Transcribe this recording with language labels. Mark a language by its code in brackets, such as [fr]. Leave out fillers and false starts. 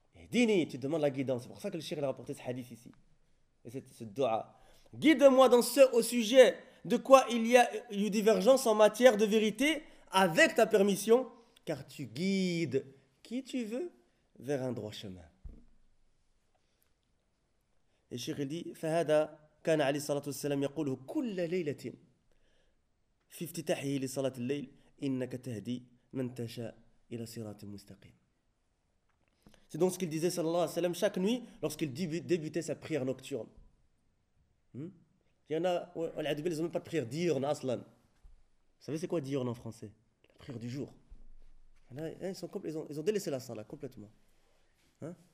[fr] Dini, tu demandes la guidance. C'est pour ça que le shir a rapporté ce hadith ici. Et c'est ce dua. Guide-moi dans ce au sujet de quoi il y a eu divergence en matière de vérité avec ta permission, car tu guides qui tu veux vers un droit chemin. Et Cheikh il dit, [ar] فَهَذَا كَانَ عَلِيْهِ صَلَاتُ وَسَلَامِ يَقُولُهُ كُلَّ لَيْلَةٍ فِي افْتِتَاحِهِ لِصَلَاتِ اللَّيْلِ innaka tahdi man tasha ila siratin mustaqim. [fr] C'est donc ce qu'il disait [ar] sallallahu alayhi wa sallam [fr] chaque nuit lorsqu'il débutait sa prière nocturne. Il y en a, ils n'ont même pas de prière diurne, aslan. Vous savez c'est quoi diurne en français? La prière du jour. Ils ont délaissé la salah complètement. Hein?